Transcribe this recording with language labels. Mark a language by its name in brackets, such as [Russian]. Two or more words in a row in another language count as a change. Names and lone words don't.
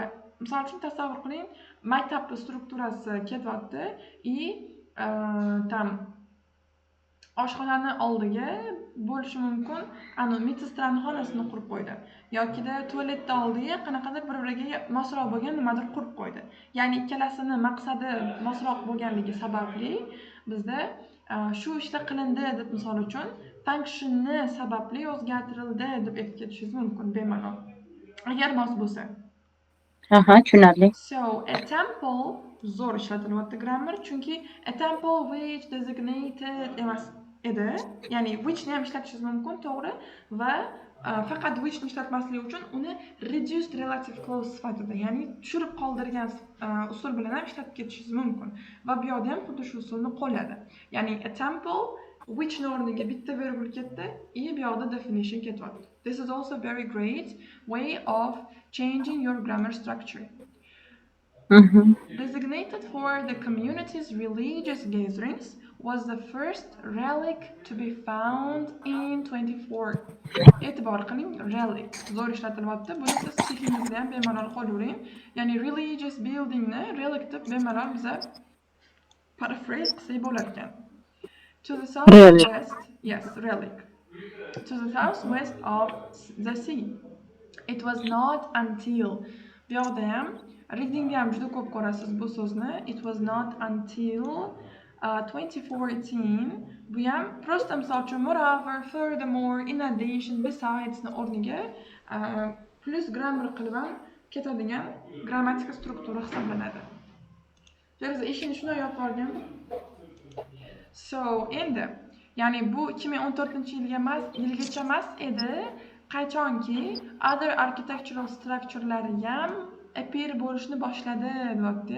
[Uzbek] Misol uchun tasavvur qiling, maktab strukturasi ketyapti tam oshxonani oldiga bo'lishi mumkin, medsestrani xonasini qurib qo'ydi yokida tualetni oldiga qanaqadir bir-biriga mosroq bo'lgan nimadir qurib qo'ydi. Ya'ni ikkalasini maqsadi mosroq bo'lganligi sababli bizda shu ishda qilindi deb misol uchun functionni sababli o'zgartirildi deb aytib ketishingiz mumkin bemalol. Agar mos bo'lsa. Tushunarli. [English] So a temple [Uzbek] zo'r ishlatilyapti [English] grammar chunki a temple which designated [Uzbek] emas edi. Ya'ni whichni ham ishlatishingiz mumkin, to'g'ri, va faqat whichni ishlatmaslik uchun uni [English] reduced relative clause [Uzbek] sifatida, ya'ni tushirib qoldirgan usul bilan ham ishlatib ketishingiz mumkin. Va bu yerda ham xuddi shu usulni qo'lladi. Ya'ni [English] a temple whichni [Uzbek] o'rniga bitta virgul ketdi, bu yerda definition ketyapti. [English] This is also a very great way of changing your grammar structure. Designated for the community's religious gatherings was the first relic to be found in 24. [Uzbek] E'tibor qiling, relic zo'r ishlatilyapti. Buni siz stihingizda ham bemalol qo'llavering. Ya'ni [English] religious buildingni [Uzbek] relic deb bemalol biza paraphrase qilsak bo'lar ekan. [English] To the southwest, yes, relic. To the southwest of the sea. It was not until [Uzbek] bu yerda ham readingda ham juda ko'p ko'rasiz bu so'zni. [English] It was not until 2014. [Uzbek] Bu ham prosta misol uchun [English] moreover, furthermore, in addition, besides [Uzbek] ni o'rniga [English] plus grammar [Uzbek] qilib ham ketadigan grammatika struktura hisoblanadi. Biz ishini shunday yopib olgan. So endi ya'ni bu 2014-yilgacha emas edi, qachonki [English] other architectural structurelari [Uzbek] ham appear bo'lishni boshladi deyapti.